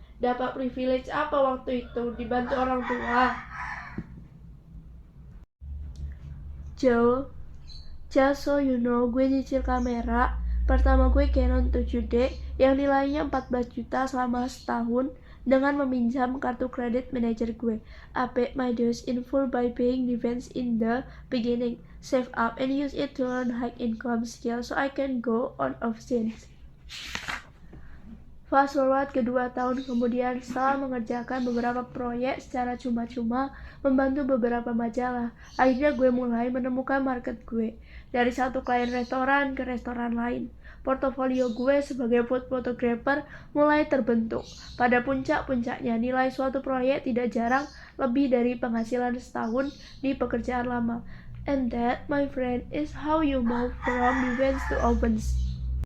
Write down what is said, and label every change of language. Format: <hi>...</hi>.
<id>Dapat privilege apa waktu itu dibantu orang tua? Joe,</id> <en>just so you know,</en> <id>gue nyicil kamera. Pertama gue Canon 7D yang nilainya 14 juta selama setahun dengan meminjam kartu kredit manajer gue.</id> <en>I paid my dues in full by paying defense in the beginning, save up and use it to learn high income skill so I can go on offscenes. Fast forward</en> <id>ke 2 tahun kemudian, setelah mengerjakan beberapa proyek secara cuma-cuma, membantu beberapa majalah, akhirnya gue mulai menemukan market gue. Dari satu klien restoran ke restoran lain, portofolio gue sebagai food photographer mulai terbentuk. Pada puncak-puncaknya, nilai suatu proyek tidak jarang lebih dari penghasilan setahun di pekerjaan lama.</id> <en>And that, my friend, is how you move from defense to offense.</en>